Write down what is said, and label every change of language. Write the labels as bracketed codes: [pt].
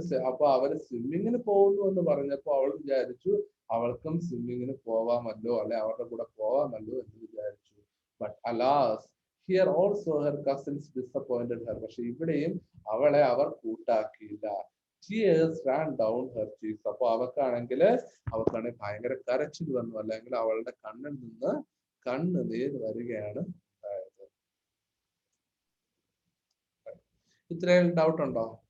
[ml] അപ്പൊ അവര് സ്വിമ്മിങ്ങിന് പോകുന്നു എന്ന് പറഞ്ഞപ്പോൾ അവൾ വിചാരിച്ചു അവൾക്കും സ്വിമ്മിങ്ങിന് പോവാമല്ലോ, അല്ലെ അവരുടെ കൂടെ പോവാമല്ലോ എന്ന് വിചാരിച്ചു. [en] But alas, here also her cousins disappointed her. [ml] പക്ഷെ ഇവിടെയും അവളെ അവർ കൂട്ടാക്കിയില്ല. [en] Tears ran down her cheeks. [ml] അപ്പൊ അവക്കാണെങ്കിൽ ഭയങ്കര കരച്ചിൽ വന്നു, അല്ലെങ്കിൽ അവളുടെ കണ്ണിൽ നിന്ന് കണ്ണുനീർ വരികയാണ് ഉണ്ടായത്. ഇത്രയും ഡൗട്ട് ഉണ്ടോ?